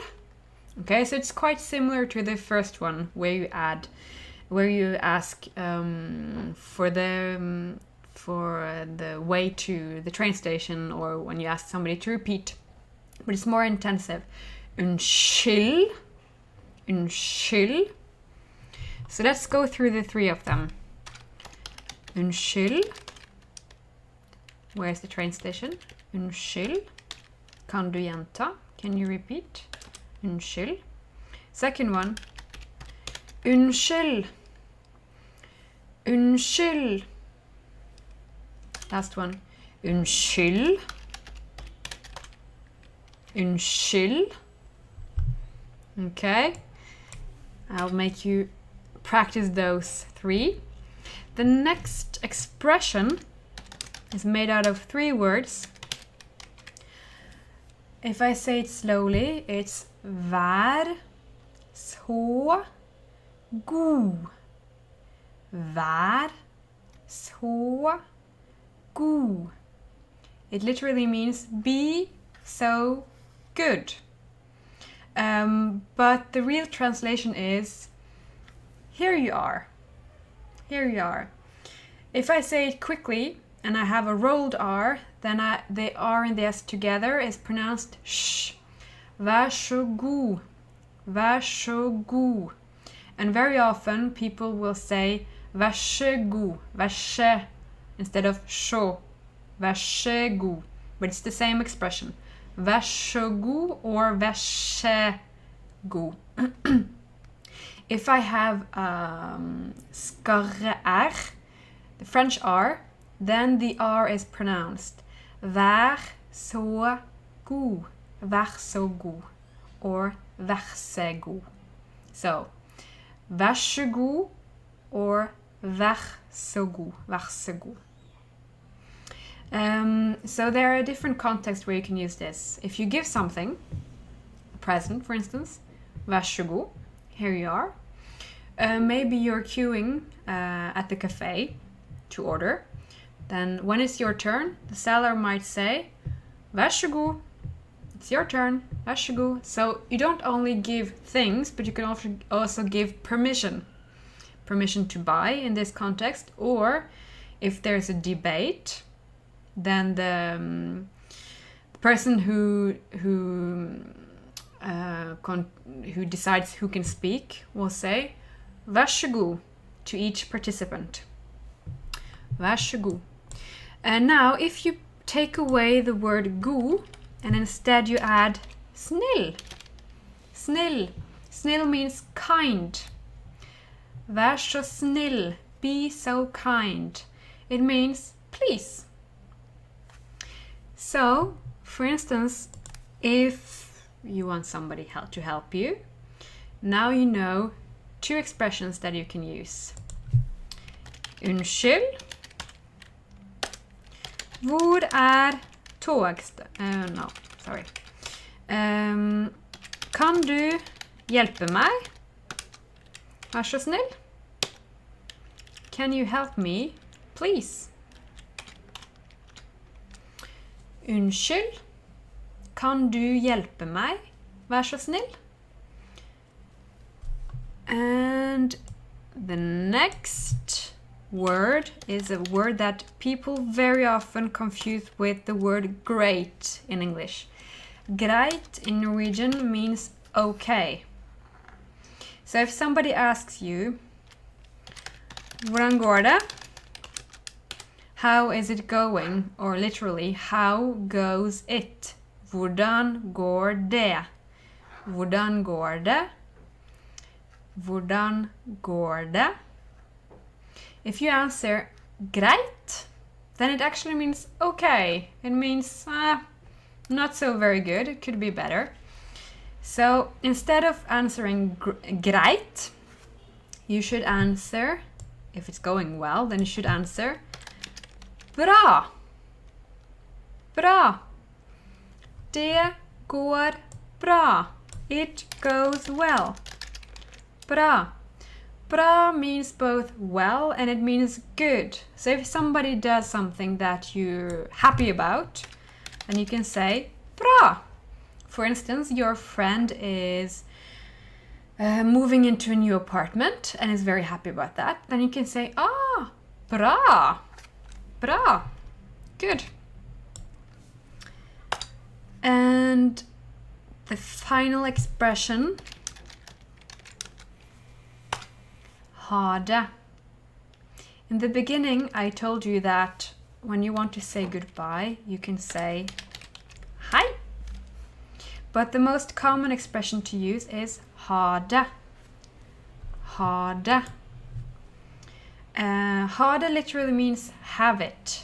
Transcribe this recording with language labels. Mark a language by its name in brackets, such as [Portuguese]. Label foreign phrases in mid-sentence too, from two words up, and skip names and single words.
[English] Okay, so it's quite similar to the first one where you ask for the way to the train station, or when you ask somebody to repeat, but it's more intensive. [Norwegian] Unnskyld. Unnskyld. [English] So let's go through the three of them. [Norwegian] Unnskyld. [English] Where's the train station? [Norwegian] Unnskyld. Kan du gjenta? [English] Can you repeat? Unnskyld. Second one. [Norwegian] Unnskyld. [English] Unnskyld. Last one. [Norwegian] Unnskyld. Unnskyld. [English] Okay. I'll make you practice those three. The next expression is made out of three words. If I say it slowly, it's [Norwegian] vær så god. Vær så god. [English] It literally means be so good. But the real translation is here you are. Here you are. If I say it quickly and I have a rolled R, then the R and the S together is pronounced sh. [Norwegian] Vær så god. Vær så god. [English] And very often people will say [Norwegian] vær så god. Vær så [English] instead of [Norwegian] sjå. Vær så god. [English] But it's the same expression. [Norwegian] Vær så god or vær så god. [English] If I have skarre R, the French R, then the R is pronounced [Norwegian] vær så god. Vær så god. Or vær så god. So, vær så god or vær så god. Vær så god. [English] So there are different contexts where you can use this. If you give something, a present for instance, [Norwegian] vær så god, [English] here you are. Maybe you're queuing at the cafe to order. Then when it's your turn, the seller might say, [Norwegian] vær så god, [English] it's your turn, [Norwegian] vær så god. [English] So you don't only give things, but you can also give permission. Permission to buy in this context, or if there's a debate, then the person who decides who can speak will say [Norwegian] vær så god [English] to each participant. [Norwegian] Vær så god. [English] And now if you take away the word god and instead you add snill. Snill. Snill means kind. [Norwegian] Vær så snill. [English] Be so kind. It means please. So, for instance, if you want somebody to help you, now you know two expressions that you can use. [Norwegian] Unnskyld. Hvor no, sorry. Kan du hjelpe meg? Vær så snill. [English] Can you help me, please? [Norwegian] Unnskyld. Kan du hjelpe meg? Vær så snill. [English] And the next word is a word that people very often confuse with the word great in English. Greit in Norwegian means okay. So if somebody asks you, [Norwegian] hvordan går det? [English] How is it going? Or literally, how goes it? [Norwegian] Hvordan går det? Hvordan går det? Hvordan går det? [English] If you answer greit, then it actually means okay. It means not so very good. It could be better. So instead of answering greit, you should answer, if it's going well, then you should answer bra. [Norwegian] Bra. Det går bra. [English] It goes well. [Norwegian] Bra. [English] Bra means both well and it means good. So if somebody does something that you're happy about, then you can say bra. For instance, your friend is moving into a new apartment and is very happy about that. Then you can say, [Norwegian] bra. Bra. [English] Good. And the final expression, [Norwegian] ha det. [English] In the beginning, I told you that when you want to say goodbye, you can say hi. But the most common expression to use is [Norwegian] ha det. Ha det. Ha det [English] literally means have it.